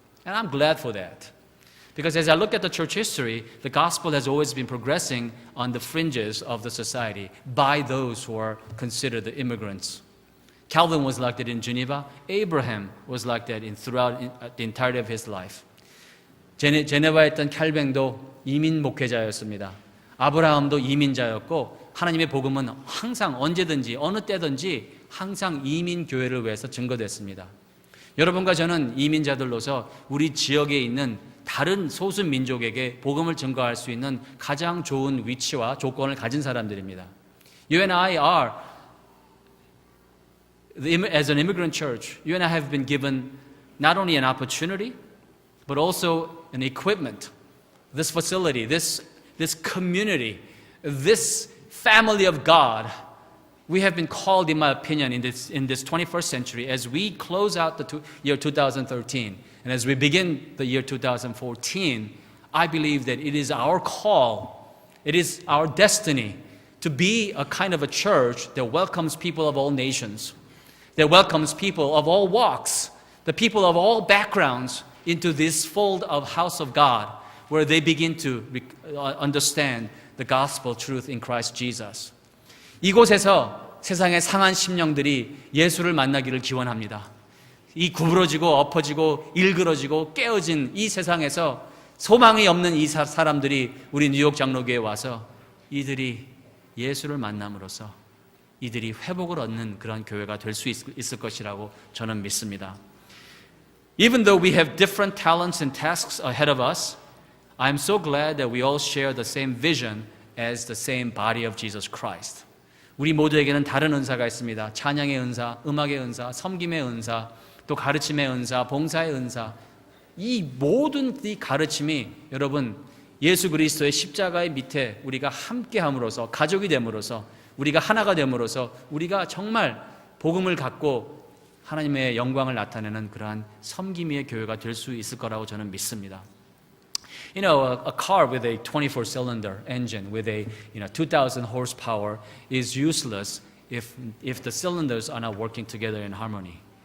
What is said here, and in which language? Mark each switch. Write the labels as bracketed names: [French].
[English] And I'm glad for that. Because as I look at the church history, the gospel has always been progressing on the fringes of the society by those who are considered the immigrants. Calvin was like that in Geneva. Abraham was like that throughout the entirety of his life. [Korean] 제네바에 있던 칼뱅도 이민 목회자였습니다. 아브라함도 이민자였고 하나님의 복음은 항상 언제든지 어느 때든지 항상 이민 교회를 위해서 증거됐습니다. 여러분과 저는 이민자들로서 우리 지역에 있는 다른 소수 민족에게 복음을 증거할 수 있는 가장 좋은 위치와 조건을 가진 사람들입니다. [English] You and I are, as an immigrant church, you and I have been given not only an opportunity, but also an equipment. This facility, this community, this family of God, we have been called, in my opinion, in this 21st century, as we close out the year 2013, and as we begin the year 2014, I believe that it is our call, it is our destiny to be a kind of a church that welcomes people of all nations, that welcomes people of all walks, the people of all backgrounds into this fold of house of God, where they begin to understand the gospel truth in Christ Jesus. [Korean] 이곳에서 세상의 상한 심령들이 예수를 만나기를 기원합니다. 이 구부러지고 엎어지고 일그러지고 깨어진 이 세상에서 소망이 없는 이 사람들이 우리 뉴욕 장로교회에 와서 이들이 예수를 만남으로써 이들이 회복을 얻는 그런 교회가 될 수 있을 것이라고 저는 믿습니다. [English] Even though we have different talents and tasks ahead of us, I'm so glad that we all share the same vision as the same body of Jesus Christ. [Korean] 우리 모두에게는 다른 은사가 있습니다. 찬양의 은사, 음악의 은사, 섬김의 은사, 또 가르침의 은사, 봉사의 은사. 이 모든 이 가르침이 여러분 예수 그리스도의 십자가의 밑에 우리가 함께함으로써 가족이 됨으로써 우리가 하나가 됨으로써 우리가 정말 복음을 갖고 하나님의 영광을 나타내는 그러한 섬김의 교회가 될 수 있을 거라고 저는 믿습니다. [English] You know, a car with a 24-cylinder engine with a 2,000 horsepower is useless if the cylinders are not working together in harmony.